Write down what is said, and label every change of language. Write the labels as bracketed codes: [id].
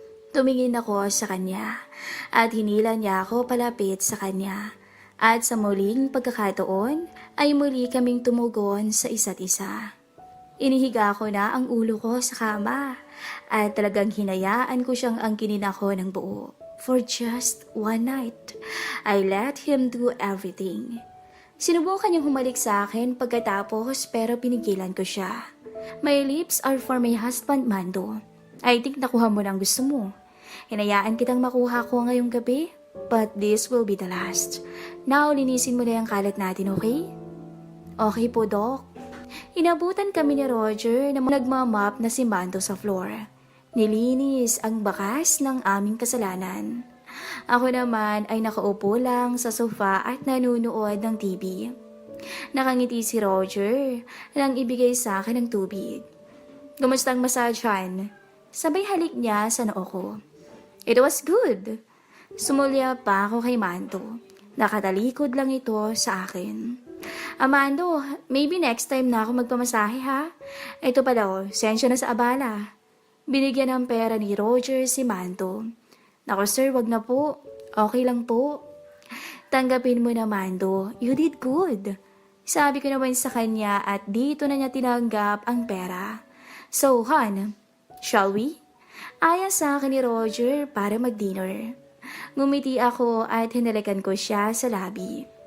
[tl] Tumingin ako sa kanya at hinila niya ako palapit sa kanya. At sa muling pagkakataon ay muli kaming tumugon sa isa't isa. Inihiga ko na ang ulo ko sa kama at talagang hinayaan ko siyang angkinin ako ng buo. [en] For just one night, I let him do everything. [tl] Sinubukan niyang humalik sa akin pagkatapos pero pinigilan ko siya. [en] My lips are for my husband, Mando. I think [tl] nakuha mo na ang gusto mo. Hinayaan kitang makuha ko ngayong gabi, [en] but this will be the last. [tl] Now, linisin mo na yung kalat natin, okay? Okay po, Doc. Inabutan kami ni Roger na nagmamap na si Mando sa floor. Nilinis ang bakas ng aming kasalanan. Ako naman ay nakaupo lang sa sofa at nanunood ng TV. Nakangiti si Roger nang ibigay sa akin ng tubig. Kumusta ang massage-han? Sabay halik niya sa noo ko. [en] It was good. [tl] Sumulya pa ako kay Mando. Nakatalikod lang ito sa akin. Amando, [en] maybe next time [tl] na ako magpamasahe ha? Ito pala sensya na sa abala. Binigyan ng pera ni Roger si Mando. Naku sir, wag na po. Okay lang po. Tanggapin mo na Mando, [en] you did good. [tl] Sabi ko naman sa kanya at dito na niya tinanggap ang pera. So Han, [en] shall we? [tl] Aya sa akin ni Roger para mag-dinner. Ngumiti ako at hinalikan ko siya sa labi.